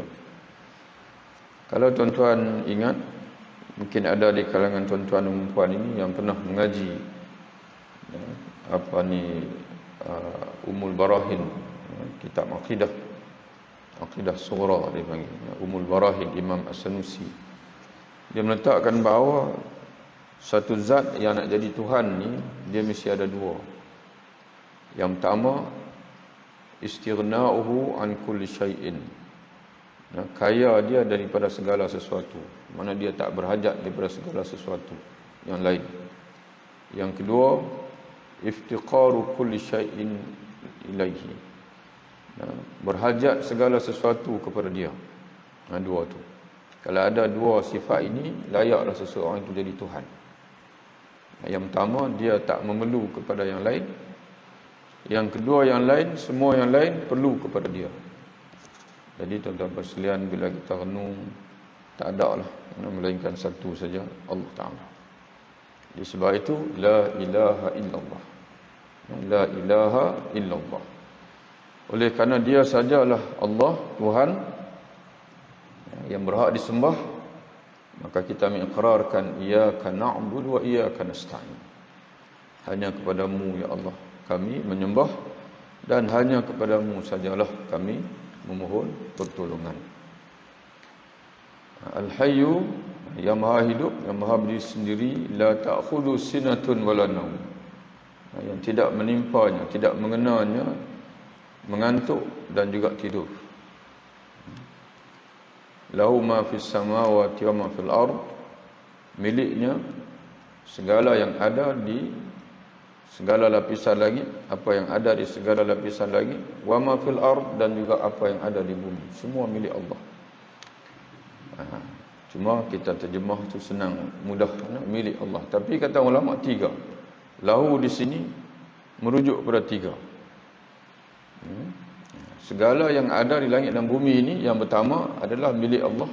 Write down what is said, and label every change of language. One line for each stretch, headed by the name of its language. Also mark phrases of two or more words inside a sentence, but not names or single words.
Malay: Kalau tuan-tuan ingat, mungkin ada di kalangan tuan-tuan dan puan ini yang pernah mengaji Ummul Barahin, kitab akidah sughra dia panggil, Ummul Barahin Imam As-Sanusi. Dia meletakkan bahawa satu zat yang nak jadi Tuhan ni dia mesti ada dua. Yang pertama,
Arabic: استغناؤه عن كل شيء.
Malay: Kaya dia daripada segala sesuatu. Mana dia tak berhajat daripada segala sesuatu yang lain. Yang kedua,
Arabic: افتقار كل شيء إليه.
Malay: Berhajat segala sesuatu kepada dia. Dua tu. Kalau ada dua sifat ini, layaklah seseorang itu jadi Tuhan. Yang pertama, dia tak memerlu kepada yang lain. Yang kedua, yang lain, semua yang lain perlu kepada dia. Jadi tuan-tuan sekalian, bila kita renung, tak ada lah melainkan satu saja, Allah Ta'ala. Di sebab itu
Arabic: لا إله إلا الله. لا إله إلا الله.
Malay: Oleh kerana dia sajalah Allah, Tuhan yang berhak disembah, maka kita mengikrarkan
Arabic: إياك نعبد وإياك نستعين.
Malay: Hanya kepadamu ya Allah kami menyembah, dan hanya kepadamu sajalah kami memohon pertolongan. Al-Hayyu, yang maha hidup, yang maha berdiri sendiri,
Arabic: لا تأخذه سنة ولا نوم.
Malay: Yang tidak menimpanya, tidak mengenanya mengantuk dan juga tidur.
Arabic: له ما في السماوات وما في الأرض.
Malay: Miliknya segala yang ada di segala lapisan langit, apa yang ada di segala lapisan langit,
Arabic: وما في الأرض,
Malay: dan juga apa yang ada di bumi. Semua milik Allah. Cuma kita terjemah tu senang, mudah, milik Allah. Tapi kata ulama tiga. Lahu di sini merujuk kepada tiga. Segala yang ada di langit dan bumi ini, yang pertama adalah milik Allah.